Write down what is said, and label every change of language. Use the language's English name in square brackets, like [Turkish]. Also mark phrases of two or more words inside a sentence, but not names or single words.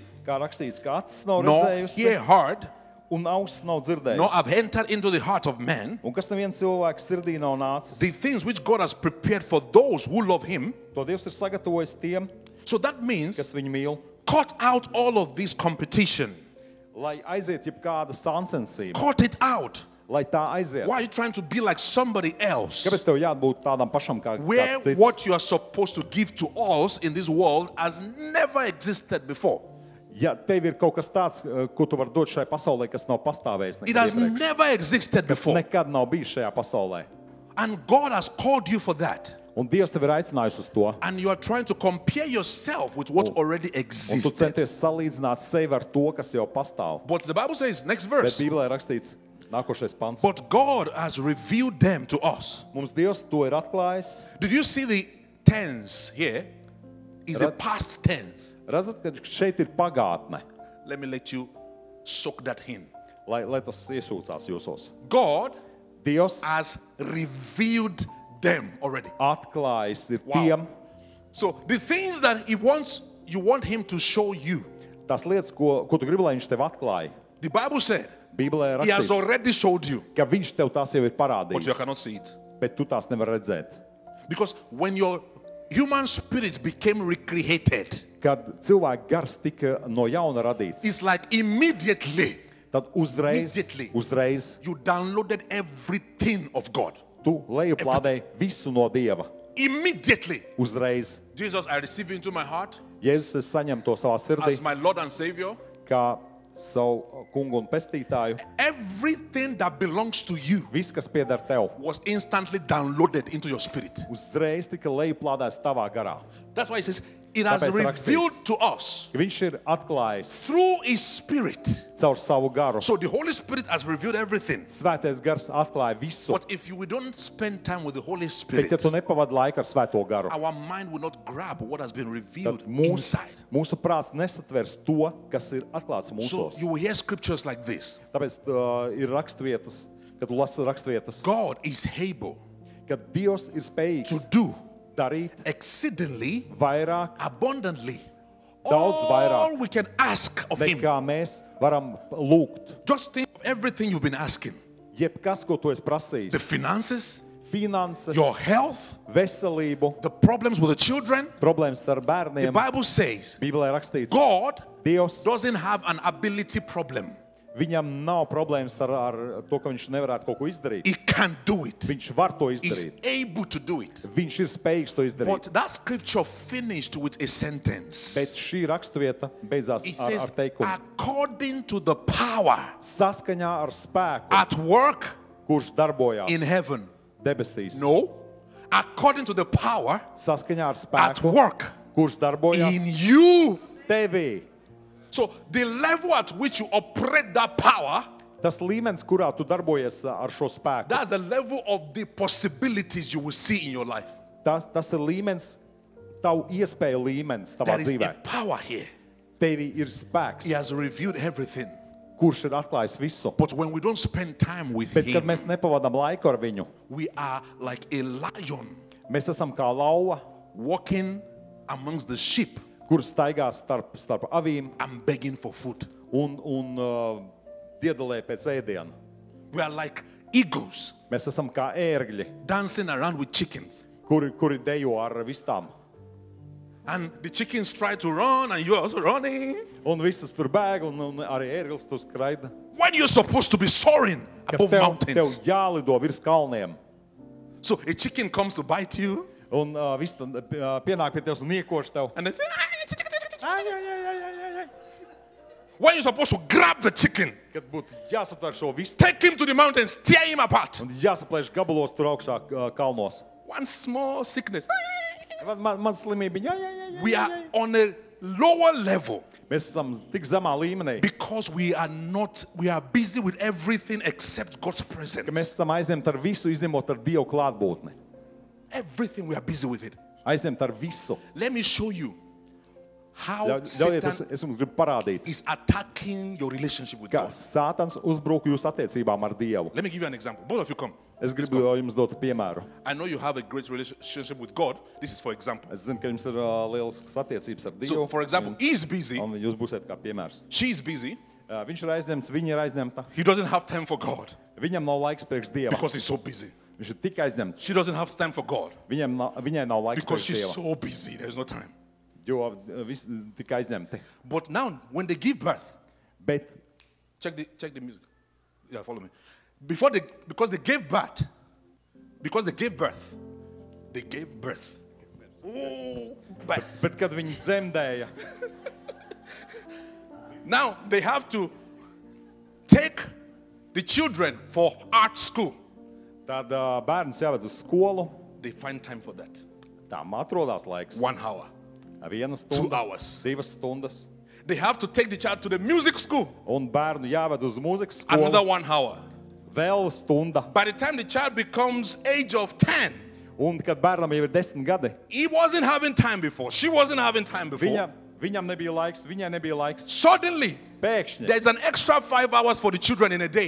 [Latvian] kā rakstīts, ka acis nav [English] nor [Latvian] redzējusi [English] ear heard, [Latvian] un auss nav [English] nor [Latvian] dzirdējusi. [English] have entered into the heart of man, [Latvian] Un kas neviens cilvēks sirdī nav nācis, [English] the things which God has prepared for those who love him. [Latvian] to Dievs ir sagatavojis tiem, [English] So that means [Latvian] kas viņu mīl, [English] cut out all of this competition. [Latvian] lai aiziet jebkāda sāncensība, [English] Cut it out. [Latvian] lai tā aiziet. [English] Why are you trying to be like somebody else? [Latvian] Kāpēc tev jābūt tādam pašam kā [English] Where [Latvian] kāds cits? [English] what you are supposed to give to us in this world has never existed before. [Latvian] Ja tev ir kaut kas tāds, ko tu vari dot šai pasaulē, kas nav pastāvējis [English] It [Latvian] nekad [English] has [Latvian] iepriekš, [English] never existed [Latvian] kas [English] before. [Latvian] nekad nav bijis šajā pasaulē. [English] And God has called you for that. [Latvian] Un Dievs tev ir aicinājis uz to. [English] And you are trying to compare yourself with what already [Latvian] Un tu [English] existed. [Latvian] centies salīdzināt sevi ar to, kas jau pastāv. [English] But the Bible says, next [Latvian] Bet [English] verse, [Latvian] Bībelē rakstīts, nākošais pants. [English] but God has revealed them to us. [Latvian] Mums Dievs to ir atklājis. [English] Did you see the tense here? Is the past tense. [Latvian] Redzat, ka šeit ir pagātne, [English] Let me let you soak that in. [Latvian] lai tas iesūcās jūsos. [English] God [Latvian] Dievs [English] has revealed them already. [Latvian] atklājis ir [English] Wow. [Latvian] tiem, [English] So the things that you want him to show you. [Latvian] tās lietas, ko tu gribi, lai viņš tev atklāja. [English] The Bible said [Latvian] Bībelē [English] he has [Latvian] rakstīts, [English] already showed you, [Latvian] ka viņš tev tās jau ir [English] but you [Latvian] parādījis, [English] cannot see it. [Latvian] bet tu tās nevar redzēt. [English] Because when your human spirit became recreated, [Latvian] Kad cilvēka gars tika no jauna radīts, [English] it's like immediately [Latvian] tad [English] Immediately. [Latvian] uzreiz [English] you downloaded everything of God. [Latvian] tu lejuplādēji visu no Dieva. [English] Immediately. [Latvian] Uzreiz. [English] Jesus, I receive you into my heart [Latvian] Jēzus es saņemu to savā sirdī [English] as my Lord and Savior. [Latvian] kā savu kungu un pestītāju. [English] Everything that belongs to you [Latvian] Viss, kas pieder tev, [English] was instantly downloaded into your spirit. [Latvian] uzreiz tika lejuplādēts tavā garā. [English] That's why it says it has [Latvian] Tāpēc [English] revealed [Latvian] rakstīts. [English] to us [Latvian] Viņš ir atklājis [English] through his spirit. [Latvian] caur savu garu. [English] So the Holy Spirit has revealed everything. [Latvian] Svētais gars atklāja visu. [English] But if we don't spend time with the Holy [Latvian] Bet [English] Spirit, [Latvian] ja tu nepavadi laiku ar svēto garu, [English] our mind will not grab what has been revealed [Latvian] tad [English] inside. [Latvian] mūsu prāts nesatvers to, kas ir atklāts [English] So [Latvian] mūsos. [English] you will hear scriptures like this. [Latvian] Tāpēc ir rakstvietas, kad tu lasi rakstvietas, [English] God is able [Latvian] kad Dievs ir [English] to [Latvian] spējīgs [English] do [Latvian] darīt [English] exceedingly [Latvian] vairāk [English] abundantly [Latvian] Daudz [English] all [Latvian] vairāk. [English] we can ask of him. [Latvian] nekā mēs varam lūgt. [English] Just think of everything you've been asking. [Latvian] Jebkas, ko tu esi [English] The [Latvian] prasījis, [English] finances, [Latvian] finanses, [English] your health, [Latvian] veselību, [English] the problems with the children. [Latvian] problēmas ar [English] The [Latvian] bērniem. [English] Bible says [Latvian] Bībelē rakstīts, [English] God [Latvian] Dievs, [English] doesn't have an ability problem. [Latvian] viņam nav problēmas ar to, ka viņš nevarētu kaut ko izdarīt. [English] He can do it. [Latvian] Viņš var to [English] He's [Latvian] izdarīt. [English] able to do it. [Latvian] Viņš ir spējīgs to izdarīt. [English] But that scripture finished with a sentence. [Latvian] Bet šī raksturvieta beidzās [English] It [Latvian] ar [English] says, [Latvian] teikumu. [English] according to the power [Latvian] Saskaņā ar spēku, [English] at work [Latvian] kurš darbojās [English] in heaven. [Latvian] debesīs. [English] No. According to the power [Latvian] Saskaņā ar [English] at [Latvian] spēku, [English] work [Latvian] kurš darbojās [English] in you. [Latvian] tevī. [English] So the level at which you operate that power, [Latvian] Tas līmenis, kurā tu darbojies ar šo spēku, [English] that's the level of the possibilities you will see in your life. [Latvian] tas ir līmenis, tavu iespēju līmenis tavā [English] There is [Latvian] dzīvē. [English] a power here. [Latvian] Tevī ir spēks, [English] He has revealed everything. [Latvian] kurš ir atklājis visu. [English] But when we don't spend time with [Latvian] Bet, kad [English] him, [Latvian] mēs nepavadām laiku ar viņu, [English] we are like a lion [Latvian] mēs esam kā lauva, [English] walking amongst the sheep [Latvian] kur staigā starp avīm [English] and begging for food. [Latvian] un diedalē pēc ēdiena. [English] We are like eagles [Latvian] Mēs esam kā ērgļi, [English] dancing around with chickens. [Latvian] kuri dejo ar vistām. [English] And the chickens try to run and you are also running. [Latvian] Un visas tur bēg, un arī ērglis tur skraida. [English] When you're supposed to be soaring [Latvian] Kad [English] above [Latvian] tev [English] mountains. [Latvian] jālido virs kalniem. [English] So a chicken comes to bite you [Latvian] Un viss pienāk pie tevis un iekoš tev. [English] and they say, Ai, ai, ai, ai, ai, ai. when you're supposed to grab the chicken, [Latvian] Kad būtu jāsatver šo vistu [English] take him to the mountains, tear him apart. [Latvian] un jāsaplēš gabalos tur augšā kalnos. [English] One small sickness. [Latvian] Man slimība. Jā, jā, jā, jā, [English] We [Latvian] jā, [English] are [Latvian] jā. [English] on a lower level [Latvian] Mēs esam tik zemā līmenī, [English] because we are busy with everything except God's [Latvian] ka mēs [English] presence. [Latvian] esam aizņemti ar visu, izņemot ar Dievu klātbūtni. [English] Everything we are busy with it. [Latvian] Aizņemti ar visu. [English] Let me show you how [Latvian] Ļaujiet, [English] Satan [Latvian] es jums gribu parādīt, [English] is attacking your relationship with [Latvian] kā [English] God. [Latvian] Sātans uzbruk jūsu attiecībām ar Dievu. [English] Let me give you an example. Both of you come. [Latvian] Es gribu jums dot piemēru. [English] I know you have a great relationship with God. This is for example. [Latvian] Es zinu, ka jums ir lielisks attiecības ar [English] So, [Latvian] Dievu. [English] for example, he's busy. [Latvian] Un jūs būsiet kā piemērs. [English] She's busy. [Latvian] Viņš ir aizņemts, viņa ir aizņemta. [English] He doesn't have time for God [Latvian] Viņam nav laiks priekš Dieva. [English] because he's so busy. [Latvian] Viņš ir tik aizņemts. [English] She doesn't have time for God [Latvian] Viņai nav laiks [English] because [Latvian] priekš [English] she's [Latvian] Dieva. [English] so busy. There's no time. [Latvian] Jo viss tik aizņemti. [English] But now, when they give birth, [Latvian] Bet [English] check the music. Yeah, follow me. Because they gave birth. Ooh, birth. [Latvian] Bet kad viņi dzemdēja, [English] Now they have to take the children for art school. [Latvian] tad bērns jāved uz skolu. [English] They find time for that. [Latvian] Tām atrodās laiks. [English] 1 hour. [Latvian] 1 [English] 2 [Latvian] stunda, [English] hours. [Latvian] 2 stundas. [English] They have to take the child to the music school. [Latvian] Un bērnu jāved uz mūzikas [English] Another [Latvian] skolu. [English] 1 hour. [Latvian] Vēl stunda. [English] By the time the child becomes age of 10, [Latvian] Un kad bērnam jau ir 10 gadi, [English] he wasn't having time before. She wasn't having time before. [Latvian] viņam nebija laiks, viņai nebija laiks. [English] Suddenly, [Latvian] Pēkšņi [English] there's an extra 5 hours for the children in a day.